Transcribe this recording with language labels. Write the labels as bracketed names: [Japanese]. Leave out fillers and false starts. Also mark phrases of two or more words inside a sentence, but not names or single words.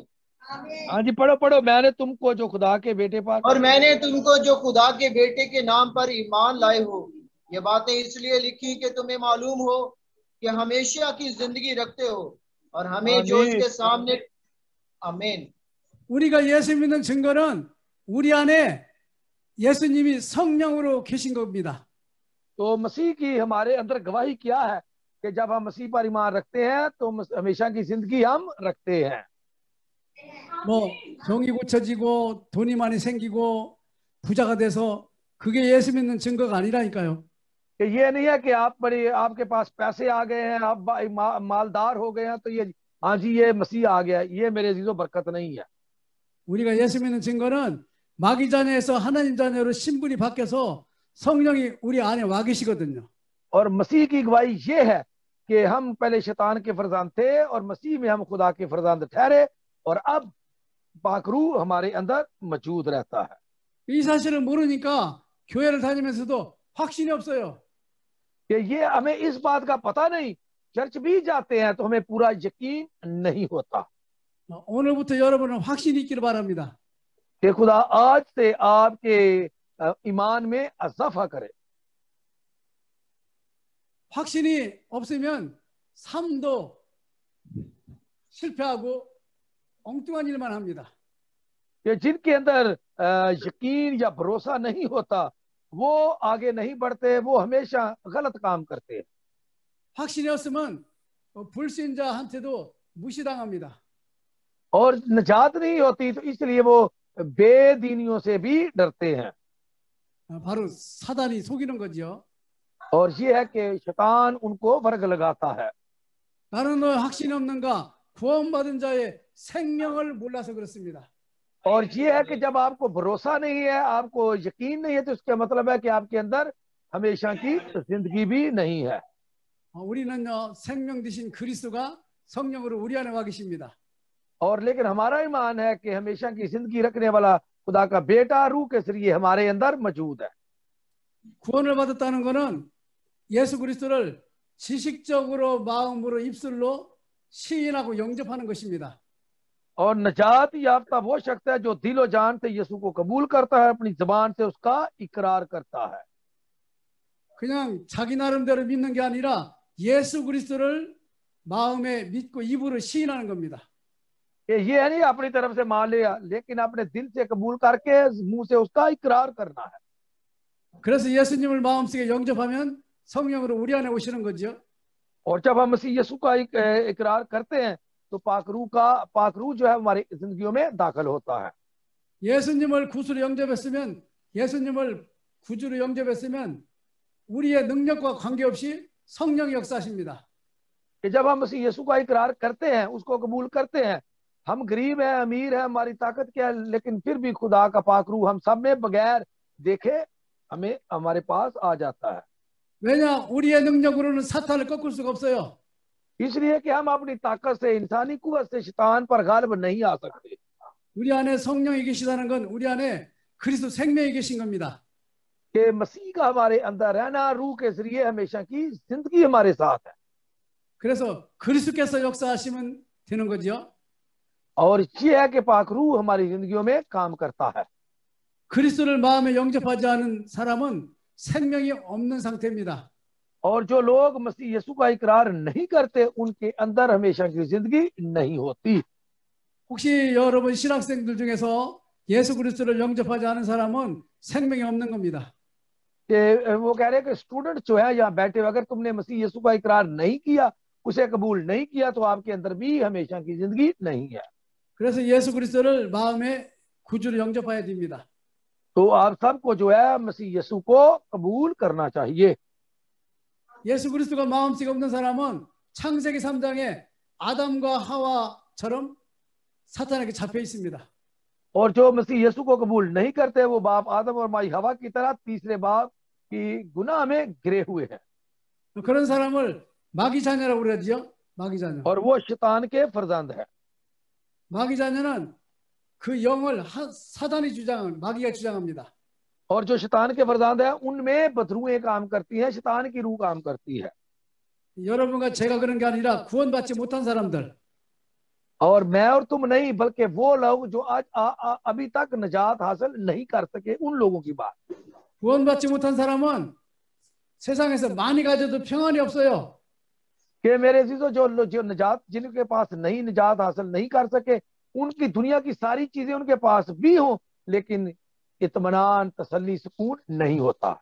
[Urdu] ہاں جی، پڑھو. میں نے تم کو جو خدا کے بیٹے پر اور میں نے تم کو جو خدا کے بیٹے کے نام پر ایمان لائے ہو، یہ باتیں اس لیے لکھی کہ تمہیں معلوم ہو کہ ہمیشہ کی زندگی رکھتے ہو اور ہمیں جو اس کے سامنے. آمین. [Korean] 우리가 예수 믿는 증거는 우리 안에 예수님이 성령으로 계신 겁니다. [Urdu] تو مسیح کی ہمارے اندر گواہی کیا ہے کہ جب ہم مسیح پر ایمان رکھتے ہیں تو ہمیشہ کی زندگی ہم رکھتے ہیں. [Korean] 뭐 병이 고쳐지고 돈이 많이 생기고 부자가 돼서 그게 예수 믿는 증거가 아니라니까요. [Urdu] کہ یہ نہیں ہے کہ آپ کے پاس پیسے آ گئے ہیں، آپ مالدار ہو گئے ہیں تو یہ ہاں جی یہ مسیح آ گیا، یہ میرے عزیزوں برکت نہیں ہے. [Korean] 우리가 예수 믿는 증거는 마귀 자녀에서 하나님 자녀로 신분이 바뀌어서 성령이 우리 안에 와 계시거든요. [Urdu] اور مسیح کی گواہی یہ ہے کہ ہم پہلے شیطان کے فرزند تھے اور مسیح میں ہم خدا کے فرزند ٹھہرے اور اب پاکرو ہمارے اندر موجود رہتا ہے. [Korean] 이 사실을 모르니까 교회를 다니면서도 확신이 없어요. [Urdu] کہ یہ ہمیں اس بات کا پتا نہیں، چرچ بھی جاتے ہیں تو ہمیں پورا یقین نہیں ہوتا. [Korean] 오늘부터 여러분은 확신이 있기를 바랍니다. [Urdu] کہ خدا آج سے آپ کے ایمان میں اضافہ کرے. [Korean] 확신이 없으면 삶도 실패하고 엉뚱한 일만 합니다. [Urdu] کہ جن کے اندر یقین یا بھروسا نہیں ہوتا وہ آگے نہیں بڑھتے، وہ ہمیشہ غلط کام کرتے ہیں. [Korean] 확신이 없으면 불신자한테도 무시당합니다. [Urdu] اور نجات نہیں ہوتی تو اس لیے وہ بے دینیوں سے بھی ڈرتے ہیں. [Korean] 바로 사단이 속이는 거죠. [Urdu] اور یہ ہے کہ شیطان ان کو ورگ لگاتا ہے. [Korean] 나는 너 확신이 없는가? 구원받은 자의 생명을 몰라서 그렇습니다. [Urdu] اور یہ ہے کہ جب آپ کو بھروسا نہیں ہے، آپ کو یقین نہیں ہے، تو اس کا مطلب ہے کہ آپ کے اندر ہمیشہ کی زندگی بھی نہیں ہے. [Korean] 우리는요 생명 되신 그리스도가 성령으로 우리 안에 와 계십니다. [Urdu] اور لیکن ہمارا ایمان ہے کہ ہمیشہ کی زندگی رکھنے والا خدا کا بیٹا روح کے ذریعے ہمارے اندر موجود ہے. [Korean] 구원을 받았다는 것은 예수 그리스도를 지식적으로 마음으로 입술로 시인하고 영접하는 것입니다. [Urdu] اور نجات یافتہ وہ شخص ہے جو دل و جان سے یسوع کو قبول کرتا ہے، اپنی زبان سے اس کا اقرار کرتا ہے. [Korean] 그냥 자기 나름대로 믿는 게 아니라 예수 그리스도를 마음에 믿고 입으로 시인하는 겁니다. [Urdu] یہ ہے نہیں اپنی طرف سے مان لیا، لیکن اپنے دل سے قبول کر کے منہ سے اس کا اقرار کرنا ہے. [Korean] 그래서 예수님을 마음속에 영접하면 성령으로 우리 안에 오시는 거죠. [Urdu] اور جب ہم مسیح یسوع کا اقرار کرتے ہیں تو پاک روح جو ہے ہماری زندگیوں میں داخل ہوتا ہے. [Korean] 예수님을 구주로 영접했으면 예수님을 구주로 영접했으면 우리의 능력과 관계없이 성령이 역사하십니다. [Urdu] کہ جب ہم مسیح یسوع کا اقرار کرتے ہیں، اس کو قبول کرتے ہیں، ہم غریب ہیں، امیر ہیں، ہماری طاقت کیا ہے، لیکن پھر بھی خدا کا پاک روح ہم سب میں بغیر دیکھے ہمیں ہمارے پاس آ جاتا ہے. [Korean] 왜냐 우리의 능력으로는 사탄을 꺾을 수가 없어요. [Urdu] اس لیے کہ ہم اپنی طاقت سے، انسانی قوت سے شیطان پر غالب نہیں آ سکتے. [Korean] 우리 안에 성령이 계시다는 건 우리 안에 그리스도 생명이 계신 겁니다. [Urdu] کہ مسیح کا ہمارے اندر رہنا، روح کے ذریعے ہمیشہ کی زندگی ہمارے ساتھ ہے. [Korean] 그래서 그리스도께서 역사하시면 되는 거죠. [Urdu] اور یہ ہے کہ پاک روح ہماری زندگیوں میں کام کرتا ہے. [Korean] 그리스도를 마음에 영접하지 않은 사람은 생명이 없는 상태입니다. [Urdu] اور جو لوگ مسیح یسوع کا اقرار نہیں کرتے، ان کے اندر ہمیشہ کی زندگی نہیں ہوتی. [Korean] 혹시 여러분 신학생들 중에서 예수 그리스도를 영접하지 않은 사람은 생명이 없는 겁니다. [Urdu] کہ وہ کہہ رہے ہیں کہ سٹوڈنٹ جو ہے یہاں بیٹھے ہوئے، اگر تم نے مسیح یسوع کا اقرار نہیں کیا، اسے قبول نہیں کیا، تو آپ کے اندر بھی ہمیشہ کی زندگی نہیں ہے. [Korean] 그래서 예수 그리스도를 마음에 구주로 영접해야 됩니다. [Urdu] تو آپ سب کو جو ہے مسیح یسوع کو قبول کرنا چاہیے. [Korean] 예수 그리스도가 마음속에 없는 사람은 창세기 3장에 아담과 하와처럼 사탄에게 잡혀 있습니다. [Urdu] اور جو مسیح یسوع کو قبول نہیں کرتے، وہ باپ آدم اور مائی حوا کی طرح تیسرے باپ کی گناہ میں گرے ہوئے ہیں. [Korean] 그런 사람을 마귀 자녀라고 그러죠. 마귀 자녀. [Urdu] اور وہ شیطان کے فرزند ہے. [Korean] 마귀 자녀는 그 영을 사단이 마귀가 주장합니다. [Urdu] اور جو شیطان کے فرزند ہے، ان میں بدروحیں کام کرتی ہیں، شیطان کی روح کام کرتی ہے. [Korean] 여러분과 제가 그런 게 아니라 구원받지 못한 사람들. [Urdu] اور میں اور تم نہیں، بلکہ وہ لوگ جو آج ابھی تک نجات حاصل نہیں کر سکے، ان لوگوں کی بات. [Korean] 구원받지 못한 사람은 세상에서 많이 가져도 평안이 없어요. [Urdu] کہ میرے عزیزوں، جو نجات، جن کے پاس نہیں نجات حاصل نہیں کر سکے، ان کی دنیا کی ساری چیزیں ان کے پاس بھی ہوں، لیکن اطمینان، تسلی، سکون نہیں ہوتا.